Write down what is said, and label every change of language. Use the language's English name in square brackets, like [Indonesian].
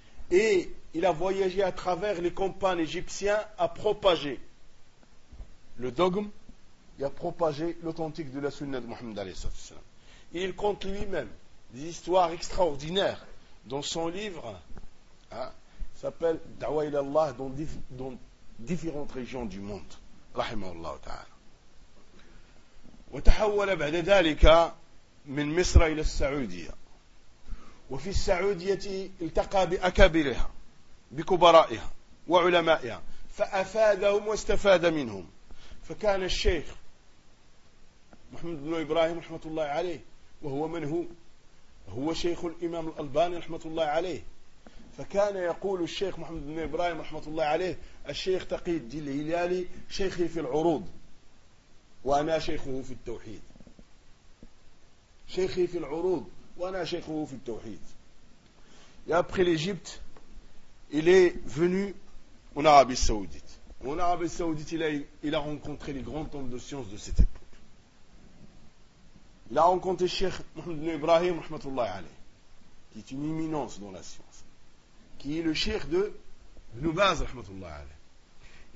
[French] Et il a voyagé à travers les campagnes égyptiennes à propager le dogme et à propager l'authentique de la sunna de Mohammed alayhi salatu wa sallam. Et il compte lui-même des histoires extraordinaires dans son livre, hein, s'appelle « Da'wa ila Allah dans différentes régions du monde ». [Arabic] Rahimahullah ta'ala. Wa tahawwala ba'da dhalika من مصر إلى السعودية وفي السعودية التقى بأكابرها بكبرائها وعلمائها فأفادهم واستفاد منهم فكان الشيخ محمد بن إبراهيم رحمة الله عليه وهو من هو شيخ الإمام الألباني رحمة الله عليه فكان يقول الشيخ محمد بن إبراهيم رحمة الله عليه الشيخ تقي الدين الهلالي شيخي في العروض وأنا شيخه في التوحيد شيخي في العروض وأنا شيخه في التوحيد. [French] après l'Égypte, il est venu en Arabie Saoudite. En Arabie Saoudite, il a rencontré les grands hommes de science de cette époque. Il a rencontré Cheikh Mohammed bin Ibrahim rahmatullah alayh, qui est une éminence dans la science, qui est le Cheikh de Ibn Baz rahmatullah alayh.